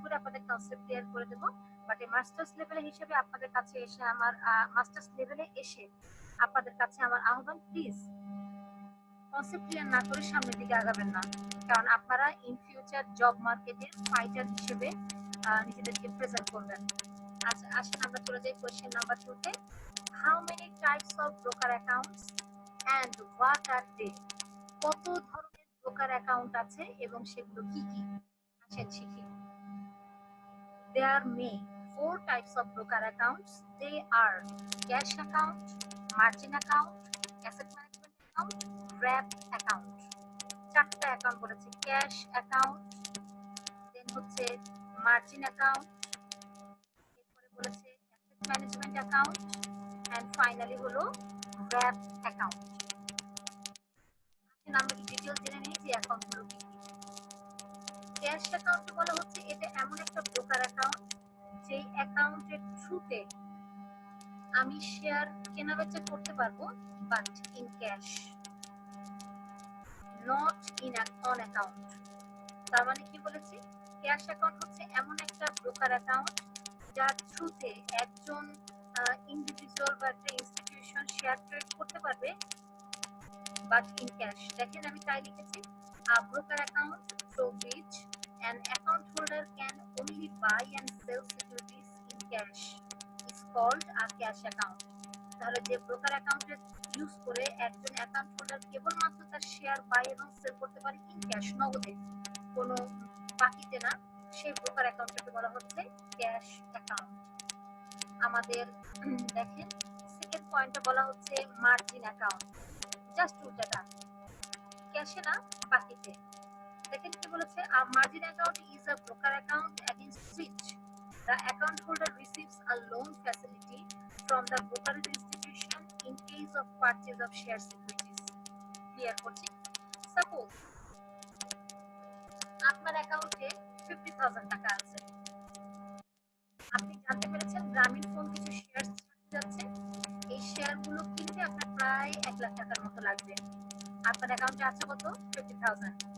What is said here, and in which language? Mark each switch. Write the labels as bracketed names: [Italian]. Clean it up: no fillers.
[Bangla] করে আপনাদের concept clear করে দেবো। বাট এই মাস্টার্স লেভেলে হিসেবে আপনাদের কাছে এসে আমার মাস্টার্স লেভেলে এসে আপনাদের কাছে আমার আহ্বান, প্লিজ কনসেপ্ট ক্লিয়ার না করে সামনের দিকে আগাবেন না, কারণ আপনারা ইন ফিউচার জব মার্কেটের ফাইটার হিসেবে নিজেদেরকে প্রেজেন্ট করবেন। আচ্ছা আসেন আমরা চলে যাই কোয়েশ্চেন নাম্বার 2 তে। [English] How many types of broker accounts and what are they? [Bangla] কত ধরনের ব্রোকার অ্যাকাউন্ট আছে এবং সেগুলো কি কি? আসেন শিখি। [English] There are main 4 types of broker accounts. They are cash account, margin account, asset management account, wrap account. [Bangla] 4টা অ্যাকাউন্ট বলেছে, ক্যাশ অ্যাকাউন্ট, দেন হচ্ছে মার্জিন অ্যাকাউন্ট, এরপরে বলেছে asset management account, and finally হলো wrap account. আমরা কি ডিটেইলস জেনে নিই যে অ্যাকাউন্টগুলো কি কি। ক্যাশ অ্যাকাউন্ট বলা হচ্ছে এটা এমন একটা ব্রোকার অ্যাকাউন্ট যেই অ্যাকাউন্টের থ্রুতে আমি শেয়ার কেনাবেচা করতে পারবো, [English] But in cash, not in on account. [Bangla] তার মানে কি বলেছি, ক্যাশ অ্যাকাউন্ট হচ্ছে এমন একটা ব্রোকার অ্যাকাউন্ট যার থ্রুতে একজন ইন্ডিভিজুয়াল বা একটা ইনস্টিটিউশন শেয়ার ট্রেড করতে পারবে, [English] But in cash. [Bangla] দেখেন আমি তাই লিখেছি, [English] a broker account through which an account holder can only buy and sell securities in cash is called a cash account. [Bangla] তাহলে যে ব্রোকার অ্যাকাউন্টের ইউজ করে একজন অ্যাকাউন্ট হোল্ডার কেবলমাত্র তার শেয়ার বাই এবং সেল করতে পারে ইন ক্যাশ, নগদে, কোনো বাকিতে না, সেই ব্রোকার অ্যাকাউন্টটাকে বলা হচ্ছে ক্যাশ অ্যাকাউন্ট। আমাদের দেখেন সেকেন্ড পয়েন্টে বলা হচ্ছে মার্জিন অ্যাকাউন্ট, জাস্ট উল্টাটা, ক্যাশে না বাকিতে। দেখেন কি বলেছে, [English] a margin account is a broker account against which the account holder receives a loan facility from the brokerage institution in case of purchase of share securities. [Bangla] Clear করছি, suppose আপনার অ্যাকাউন্টে 50,000 টাকা আছে, আপনি জানতে পেরেছেন গ্রামীণ ফোন কিছু শেয়ার ছাড়তে যাচ্ছে, এই শেয়ারগুলো কিনতে আপনার প্রায় 1 লাখ টাকার মতো লাগবে। আপনার অ্যাকাউন্টে আছে কত? 50,000।